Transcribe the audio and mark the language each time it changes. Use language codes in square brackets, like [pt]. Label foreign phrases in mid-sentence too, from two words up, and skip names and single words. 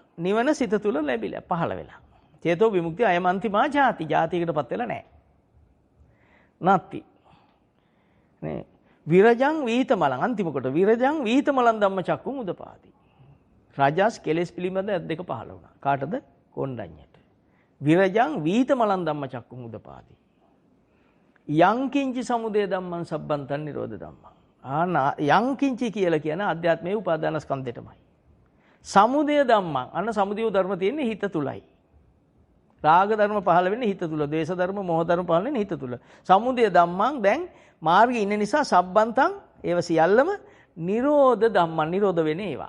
[si] නිවන සිත තුල ලැබිලා පහළ වෙලා. [pi] චේතෝ විමුක්තිය අයමන්තිමා ජාති. [si] ජාතියකටපත් වෙලා නැහැ. නැති. [pi] නේ විරජං වීතමලං අන්තිම කොට විරජං වීතමලං ධම්මචක්කුම් උදපාති. [si] රාජස් කෙලෙස් පිළිබඳ දෙක පහළ වුණා. කාටද? [pi] කොණ්ඩඤ්ඤට. විරජං වීතමලං ධම්මචක්කුම් උදපාති. යං කිංචි සමුදය ධම්මං සබ්බන්තං නිරෝධ ධම්මං. [si] යං කිංචි කියලා කියන අධ්‍යාත්මයේ උපාදාන ස්කන්ධෙටමයි. [pi] සමුදය ධම්මං [si] අන්න සමුදය ධර්ම තියෙන්නේ හිත තුලයි. රාග ධර්ම පහළ වෙන්නේ හිත තුල. ද්වේෂ ධර්ම, මෝහ ධර්ම පහළ වෙන්නේ හිත තුල. [pi] සමුදය ධම්මං [si] දැන් මාර්ගයේ ඉන්න නිසා සබ්බන්තං ඒව සියල්ලම [pi] නිරෝධ ධම්මං [si] නිරෝධ වෙන්නේ ඒවා.